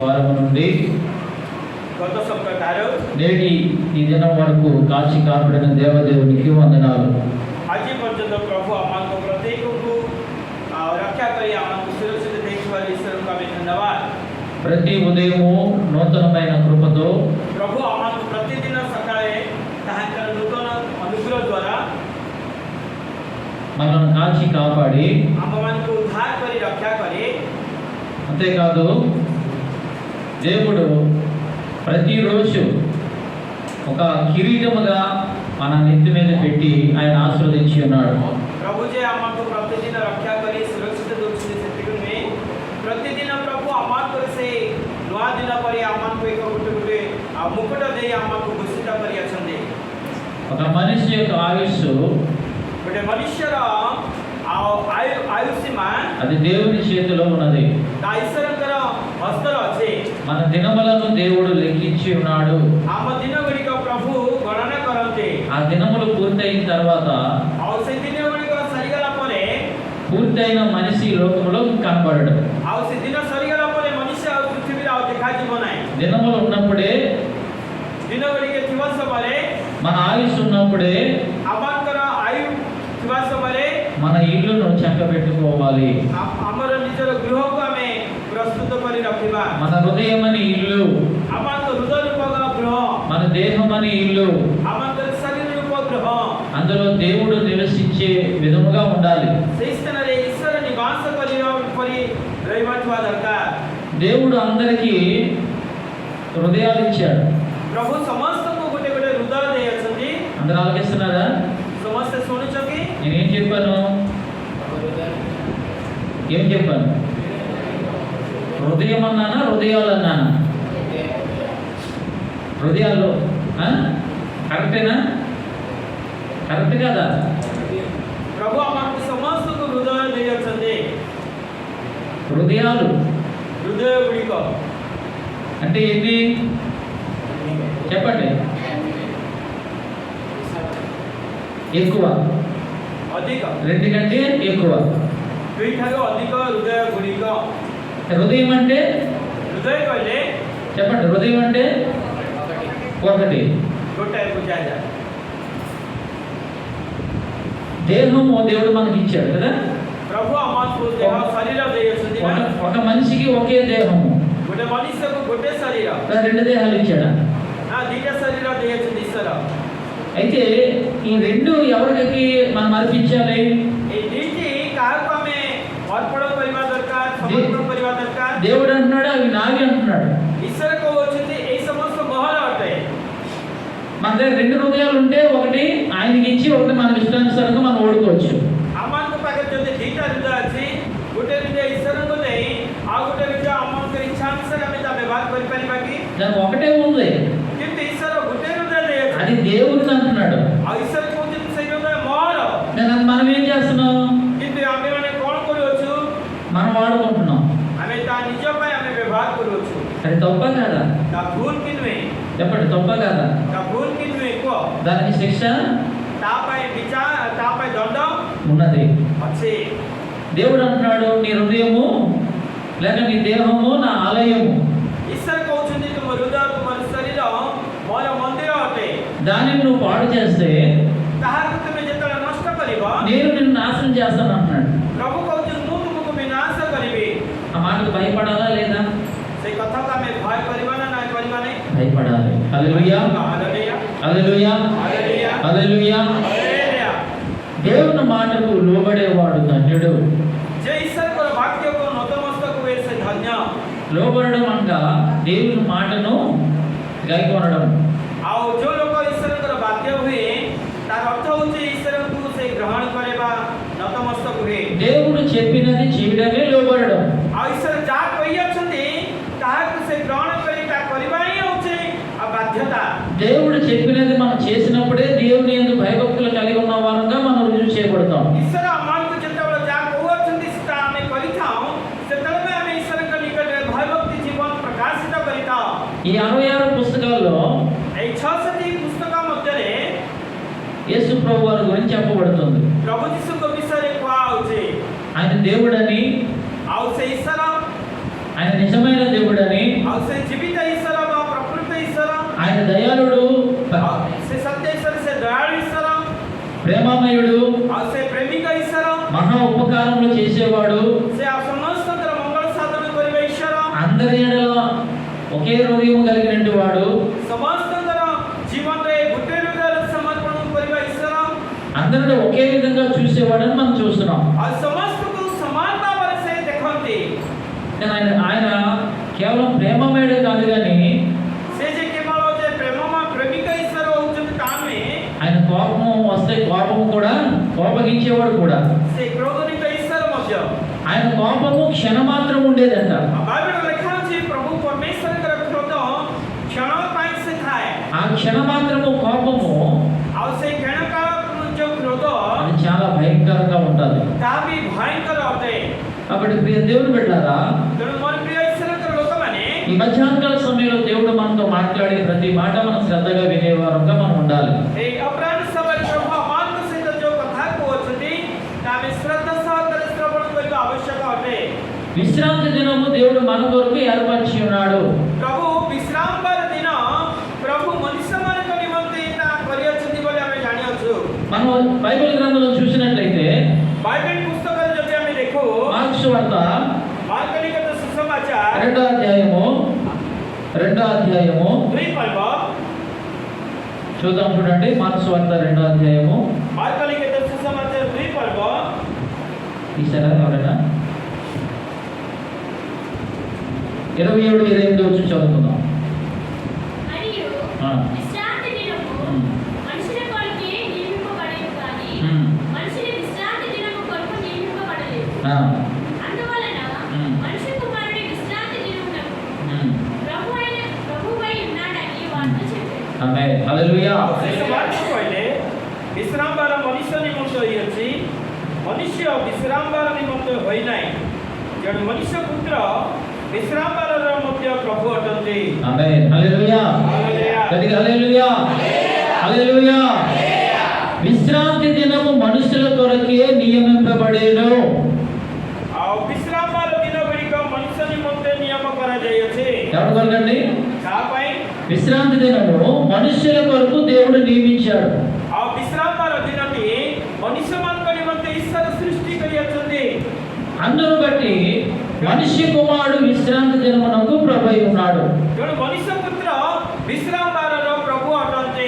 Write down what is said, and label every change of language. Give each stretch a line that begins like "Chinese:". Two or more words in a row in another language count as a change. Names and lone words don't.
Telugu: వారం నుండి గత సప్తాహ నేటి ఈ దినం వరకు కాచి కాపాడిన దేవదేవునికి వందనాలు.
Odia: ଆଜି ପର୍ଯ୍ୟନ୍ତ ପ୍ରଭୁ ଆମମାନଙ୍କୁ ପ୍ରତ୍ୟେକଙ୍କୁ ରକ୍ଷା କରି ଆମମାନଙ୍କୁ ସୁରକ୍ଷିତ ଦେଇଥିବାରୁ ଈଶ୍ୱରଙ୍କୁ ଆମେ ଧନ୍ୟବାଦ।
Telugu: ప్రతి ఉదయము నూతనమైన కృపతో
Odia: ପ୍ରଭୁ ଆମମାନଙ୍କୁ ପ୍ରତିଦିନ ସକାଳେ ତାହାଙ୍କର ନୂତନ ଅନୁଗ୍ରହ ଦ୍ୱାରା
Telugu: మనల్ని కాచి కాపాడి,
Odia: ଆମମାନଙ୍କୁ ଉଦ୍ଧାର କରି ରକ୍ଷା କରି,
Telugu: అంతేకాదు దేవుడు ప్రతిరోజు ఒక కిరీటముగా మన నెత్తి మీద పెట్టి ఆయన ఆశీర్వదించి ఉన్నాడు.
Odia: ପ୍ରଭୁ ଯେ ଆମମାନଙ୍କୁ ପ୍ରତିଦିନ ରକ୍ଷା କରି ସୁରକ୍ଷିତ ଦେଉଛନ୍ତି ସେତିକି ନୁହେଁ, ପ୍ରତିଦିନ ପ୍ରଭୁ ଆମମାନଙ୍କୁ ସେ ନୂଆ ଦିନ ପରି ଆମମାନଙ୍କୁ ଏକ ଗୋଟେ ମୁକୁଟ ଦେଇ ଆମମାନଙ୍କୁ ଭୂଷିତ କରି ଅଛନ୍ତି।
Telugu: ఒక మనిషి యొక్క ఆయుస్సు
Odia: ଗୋଟେ ମନୁଷ୍ୟର ଆୟୁସୀମା
Telugu: అది దేవుని చేతిలో ఉన్నది.
Odia: ଈଶ୍ୱରଙ୍କର ହସ୍ତରେ ଅଛି।
Telugu: మన దినములను దేవుడు లెక్కించి ఉన్నాడు.
Odia: ଆମ ଦିନ ଗୁଡ଼ିକ ପ୍ରଭୁ ଗଣନା କରନ୍ତି।
Telugu: ఆ దినములు పూర్తయిన తర్వాత
Odia: ଆଉ ସେ ଦିନ ଗୁଡ଼ିକ ସରିଗଲା ପରେ
Telugu: పూర్తయిన మనిషి లోకంలో కనబడడు.
Odia: ଆଉ ସେ ଦିନ ସରିଗଲା ପରେ ମନୁଷ୍ୟ ଆଉ ପୃଥିବୀରେ ଆଉ ଦେଖାଯିବ ନାହିଁ।
Telugu: దినములు ఉన్నప్పుడే,
Odia: ଦିନ ଗୁଡ଼ିକ ଥିବା ସମୟରେ,
Telugu: మన ఆయుష్ ఉన్నప్పుడే
Odia: ଆମଙ୍କର ଆୟୁ ଥିବା ସମୟରେ
Telugu: మన ఇల్లును చక్కబెట్టుకోవాలి.
Odia: ଆମର ନିଜର ଗୃହକୁ ଆମେ ପ୍ରସ୍ତୁତ କରି ରଖିବା।
Telugu: మన హృదయమని ఇల్లు,
Odia: ଆମଙ୍କ ହୃଦୟ ରୂପକ ଗୃହ,
Telugu: మన దేహమని ఇల్లు,
Odia: ଆମଙ୍କର ଶରୀର ରୂପ ଗୃହ,
Telugu: అందులో దేవుడు నివసించే విధముగా ఉండాలి.
Odia: ସେହି ସ୍ଥାନରେ ଈଶ୍ୱର ନିବାସ କରିବା ପରି ରହିବା ଦରକାର।
Telugu: దేవుడు అందరికీ హృదయాలు ఇచ్చాడు.
Odia: ପ୍ରଭୁ ସମସ୍ତଙ୍କୁ ଗୋଟେ ଗୋଟେ ହୃଦୟ ଦେଇ ଅଛନ୍ତି।
Telugu: అందరూ ఆలోచిస్తున్నారా?
Odia: ସମସ୍ତେ ଶୁଣୁଛନ୍ତି?
Telugu: నేనేం చెప్పాను? ఏం చెప్పాను? హృదయం అన్నానా, హృదయాలు అన్నానా? హృదయాలు కరెక్టేనా? కరెక్ట్ కదా?
Odia: ପ୍ରଭୁ ଆମକୁ ସମସ୍ତଙ୍କୁ ହୃଦୟ ଦେଇ ଅଛନ୍ତି।
Telugu: హృదయాలు
Odia: ହୃଦୟ ଗୁଡ଼ିକ
Telugu: అంటే ఏంటి చెప్పండి. ఎక్కువ,
Odia: ଅଧିକ,
Telugu: రెండు కంటే ఎక్కువ.
Odia: ଦୁଇଠାରୁ ଅଧିକ ହୃଦୟ ଗୁଡ଼ିକ।
Telugu: హృదయం అంటే
Odia: ହୃଦୟ କହିଲେ
Telugu: చెప్పండి, హృదయం అంటే ఒకటి.
Odia: ଗୋଟାଏ ବୁଝାଯାଏ।
Telugu: దేహము దేవుడు మనకి ఇచ్చాడు కదా.
Odia: ପ୍ରଭୁ ଆମକୁ ଦେହ ଶରୀର ଦେଇ ଅଛନ୍ତି।
Telugu: ఒక మనిషికి ఒకే దేహము,
Odia: ଗୋଟେ ମନୁଷ୍ୟକୁ ଗୋଟେ ଶରୀର,
Telugu: రెండు దేహాలు ఇచ్చాడా?
Odia: ଦିଟା ଶରୀର ଦେଇ ଅଛନ୍ତି ଈଶ୍ୱର।
Telugu: అయితే ఈ రెండు ఎవరికి మనం అర్పించాలి?
Odia: ଏଇ ଦୁଇଟି କାହାକୁ ଆମେ ଅର୍ପଣ କରିବା ଦରକାର, ସମର୍ପଣ କରିବା ଦରକାର।
Telugu: దేవుడు అంటున్నాడు అవి నావి అంటున్నాడు.
Odia: ଈଶ୍ୱର କହୁଛନ୍ତି ଏଇ ସମସ୍ତ ମହଲ ଅଟେ।
Telugu: మన దగ్గర రెండు హృదయాలు ఉంటే ఒకటి ఆయనకి ఇచ్చి ఒకటి మన ఇష్టానుసారంగా మనం ఓడుకోవచ్చు.
Odia: ଆମମାନଙ୍କ ପାଖରେ ଯଦି ଦିଟା ହୃଦୟ ଅଛି, ଗୋଟେ ହୃଦୟ ଈଶ୍ୱରଙ୍କୁ ଦେଇ ଆଉ ଗୋଟେ ହୃଦୟ ଆମଙ୍କର ଇଚ୍ଛା ଅନୁସାରେ ଆମେ ତା ବ୍ୟବହାର କରିପାରିବା କି?
Telugu: దానికి ఒకటే ఉంది,
Odia: କିନ୍ତୁ ଈଶ୍ୱର ଗୋଟେ ହୃଦୟ ଦେଇ
Telugu: అది దేవుడిని అంటున్నాడు.
Odia: ଆଉ ଈଶ୍ୱର କହୁଛନ୍ତି ସେଇ ହୃଦୟ ମୋର।
Telugu: మనం ఏం చేస్తున్నాం?
Odia: କିନ୍ତୁ ଆମେମାନେ କ'ଣ କରୁଅଛୁ?
Telugu: మనం వాడుకుంటున్నాం.
Odia: ଆମେ ତା ନିଜ ପାଇଁ ଆମେ ବ୍ୟବହାର କରୁଅଛୁ।
Telugu: అది తప్ప కాదా?
Odia: ତା ଭୁଲ କି ନୁହେଁ?
Telugu: చెప్పండి, తప్ప కాదా?
Odia: ତା ଭୁଲ କି ନୁହେଁ କୁହ?
Telugu: దానికి శిక్ష
Odia: ତା ପାଇଁ ବିଚାର, ତା ପାଇଁ ଦଣ୍ଡ
Telugu: ఉన్నది.
Odia: ଅଛି।
Telugu: దేవుడు అంటున్నాడు నీ హృదయము లేక నీ దేహము నా ఆలయము,
Odia: ଈଶ୍ୱର କହୁଛନ୍ତି ତୁମ ହୃଦୟ, ତୁମର ଶରୀର ମୋର ମନ୍ଦିର ଅଟେ।
Telugu: దానిని నువ్వు పాడు చేస్తే
Odia: ତାହାକୁ ତୁମେ ଯେତେବେଳେ ନଷ୍ଟ କରିବ,
Telugu: నేను నిన్ను నాశనం చేస్తాను అంటున్నాడు.
Odia: ପ୍ରଭୁ କହୁଛନ୍ତି ମୁଁ ତୁମକୁ ବିନାଶ କରିବି।
Telugu: ఆ మాటకు భయపడాలా లేదా?
Odia: ସେଇ କଥାକୁ ଆମେ ଭୟ କରିବା ନା ନାଇଁ କରିବା ନାହିଁ?
Telugu: భయపడాలి. హల్లెలూయా,
Odia: ହାଲେଲୁୟା,
Telugu: హల్లెలూయా,
Odia: ହାଲେଲୁୟା,
Telugu: హల్లెలూయా.
Odia: ହାଲେଲୁୟା।
Telugu: దేవుని మాటకు లోబడేవాడు ధన్యుడు.
Odia: ଯେ ଈଶ୍ୱରଙ୍କର ବାକ୍ୟକୁ ନତମସ୍ତକ ହୁଏ ସେ ଧନ୍ୟ।
Telugu: లోబడడం అనగా దేవుని మాటను గైకొనడం.
Odia: ଆଉ ଯୋଉ ଲୋକ ଈଶ୍ୱରଙ୍କର ବାକ୍ୟ ହୁଏ ତାର ଅର୍ଥ ହେଉଛି ଈଶ୍ୱରଙ୍କୁ ସେ ଗ୍ରହଣ କରିବା, ନତମସ୍ତକ ହୁଏ।
Telugu: దేవుడు చెప్పినది చేయడమే లోబడడం.
Odia: ଆଉ ଈଶ୍ୱର ଯାହା କହିଅଛନ୍ତି ତାହାକୁ ସେ ଗ୍ରହଣ କରି ତା କରିବା ହିଁ ହେଉଛି ବାଧ୍ୟତା।
Telugu: దేవుడు చెప్పినది మనం చేసినప్పుడే దేవుని యందు భయభక్తులు కలిగి ఉన్న వారంగా మనం రుజువు చేయబడతాం.
Odia: ଈଶ୍ୱର ଆମମାନଙ୍କୁ ଯେତେବେଳେ ଯାହା କହୁଅଛନ୍ତି ସେଟା ଆମେ କରିଥାଉ, ସେତେବେଳେ ଆମେ ଈଶ୍ୱରଙ୍କ ନିକଟରେ ଭୟଭକ୍ତି ଜୀବନ ପ୍ରକାଶିତ କରିଥାଉ।
Telugu: ఈ 66 పుస్తకాల్లో
Odia: ଏଇ 66ଟି ପୁସ୍ତକ ମଧ୍ୟରେ
Telugu: యేసు ప్రభు వారి గురించి చెప్పబడుతుంది.
Odia: ପ୍ରଭୁ ଯୀଶୁଙ୍କ ବିଷୟରେ କୁହାଯାଉଛି।
Telugu: ఆయన దేవుడని,
Odia: ଆଉ ସେ ଈଶ୍ୱର
Telugu: ఆయన నిజమైన దేవుడని,
Odia: ଆଉ ସେ ଜୀବିତ ଈଶ୍ୱର ବା ପ୍ରକୃତ ଈଶ୍ୱର,
Telugu: ఆయన దయాళుడు,
Odia: ଆଉ ସେ ସତ୍ୟ ଈଶ୍ୱର, ସେ ଦୟାଳୁ ଈଶ୍ୱର,
Telugu: ప్రేమమయుడు,
Odia: ଆଉ ସେ ପ୍ରେମିକ ଈଶ୍ୱର,
Telugu: మహా ఉపకారములు చేసేవాడు,
Odia: ସେ ସମସ୍ତଙ୍କର ମଙ୍ଗଳ ସାଧନ କରିବା ଈଶ୍ୱର,
Telugu: అందరి ఎడల ఒకే హృదయం కలిగినటువంటి వాడు,
Odia: ସମସ୍ତଙ୍କର ଜୀବନରେ ଗୋଟେ ହୃଦୟରେ ସମର୍ପଣ କରିବା ଈଶ୍ୱର,
Telugu: అందరిని ఒకే విధంగా చూసేవాడని మనం చూస్తున్నాం.
Odia: ଆଉ ସମସ୍ତଙ୍କୁ ସମାନ ଭାବରେ ସେ ଦେଖନ୍ତି.
Telugu: కానీ ఆయన కేవలం ప్రేమమయుడు కాదు, కానీ
Odia: ସେ ଯେ କେବଳ ଯେ ପ୍ରେମିକ ଈଶ୍ୱର ହଉଛନ୍ତି ତା ନୁହେଁ,
Telugu: ఆయన కోపం వస్తే కోపము కూడా కోపగించేవాడు కూడా.
Odia: ସେ କ୍ରୋଧନିକ ଈଶ୍ୱର ମଧ୍ୟ.
Telugu: ఆయన కోపము క్షణమాత్రం ఉండేదంట.
Odia: ବାଇବେଲରେ ଲେଖା ଅଛି ପ୍ରଭୁ ପରମେଶ୍ୱରଙ୍କର କ୍ରୋଧ କ୍ଷଣ ପାଇଁ ସେ ଥାଏ.
Telugu: ఆ క్షణమాత్రము కోపము
Odia: ଆଉ ସେଇ କ୍ଷଣକାଳ ଯୋଉ କ୍ରୋଧ
Telugu: అది చాలా భయంకరంగా ఉంటుంది.
Odia: ତାହା ବି ଭୟଙ୍କର ଅଟେ.
Telugu: కాబట్టి ప్రియ దేవుని బిడ్డలారా,
Odia: ତେଣୁ ମୋର ପ୍ରିୟ ଈଶ୍ୱରଙ୍କର ଲୋକମାନେ
Telugu: ఈ మధ్యాహ్నకాల సమయంలో దేవుడు మనతో మాట్లాడే ప్రతి మాట మనం శ్రద్ధగా వినేవారంగా మనం ఉండాలి.
Odia: ଏଇ ଅପରାହ୍ନ ସମୟରେ ପ୍ରଭୁ ଆମମାନଙ୍କ ସହିତ ଯୋଉ କଥା କହୁଛନ୍ତି ତାହା ଆମେ ଶ୍ରଦ୍ଧା ସହକାରେ ଶ୍ରବଣ କରିବା ଆବଶ୍ୟକ ଅଟେ.
Telugu: విశ్రాంతి దినము దేవుడు మన కొరకు ఏర్పరిచి ఉన్నాడు.
Odia: ପ୍ରଭୁ ବିଶ୍ରାମବାର ଦିନ ପ୍ରଭୁ ମନୁଷ୍ୟମାନଙ୍କ ନିମନ୍ତେ ତାହା କରିଅଛନ୍ତି ବୋଲି ଆମେ ଜାଣିଅଛୁ.
Telugu: మనం బైబిల్ గ్రంథంలో చూసినట్లయితే
Odia: ବାଇବେଲ ପୁସ୍ତକରେ ଯଦି ଆମେ ଦେଖୁ
Telugu: మార్కు సువార్త
Odia: ମାର୍କ ଲିଖିତ ସୁସମାଚାର
Telugu: 2వ అధ్యాయము
Odia: 2 ପର୍ବ
Telugu: చూద్దాం. చూడండి, మార్కు సువార్త 2వ అధ్యాయము.
Odia: ମାର୍କ ଲିଖିତ ସୁସମାଚାର 2 ପର୍ବ
Telugu: తీసారా ఎవరైనా? 27-28 వచ్చి చదువుకుందాం. మరియు ఆ. విశ్రాంతి దినము ఉమ్. మనుషుల కొరకే నియమింపబడేది కానీ ఉమ్. మనుషుల విశ్రాంతి దినము కొరకు నియమింపబడలేదు. ఆ. అందువలన ఉమ్. మనుష్య కుమారుడి విశ్రాంతి దినమునకు ఉమ్. ప్రభువై ఉన్నాడని వారితో చెప్పారు. ఆమేన్. హల్లెలూయా.
Odia: ସମାଜ କହିଲେ ବିଶ୍ରାମ ବାର ମନୁଷ୍ୟ ନିମନ୍ତେ ହୋଇ ଅଛି, ମନୁଷ୍ୟ ବିଶ୍ରାମ ବାର ନିମନ୍ତେ ହୋଇ ନାହିଁ. ଯେଣୁ ମନୁଷ୍ୟ ପୁତ୍ର ବିଶ୍ରାମ ବାର ମଧ୍ୟ ପ୍ରଭୁ ଅଟନ୍ତି.
Telugu: ఆమేన్. హల్లెలూయా.
Odia: ହାଲେଲୁୟା.
Telugu: గట్టిగా హల్లెలూయా. హల్లెలూయా. విశ్రాంతి దినము మనుషుల కొరకే నియమింపబడేను.
Odia: ଆ ବିଶ୍ରାମ ବାର ଦିନ ଗୁଡ଼ିକ ମନୁଷ୍ୟ ନିମନ୍ତେ ନିୟମ କରା ଯାଇ ଅଛି.
Telugu: ఎవరి కొరకండి?
Odia: ତା ପାଇଁ
Telugu: విశ్రాంతి దినము మనుషుల కొరకు దేవుడు నియమించాడు.
Odia: ଆ ବିଶ୍ରାମ ବାର ଦିନଟି ମନୁଷ୍ୟ ମାନ ନିମନ୍ତେ ଈଶ୍ୱର ସୃଷ୍ଟି କରି ଅଛନ୍ତି.
Telugu: అందును బట్టి మనిషి కుమారుడు విశ్రాంతి దినమునకు ప్రభువై ఉన్నాడు.
Odia: ଯେଣୁ ମନୁଷ୍ୟ ପୁତ୍ର ବିଶ୍ରାମ ବାର ପ୍ରଭୁ ଅଟନ୍ତି.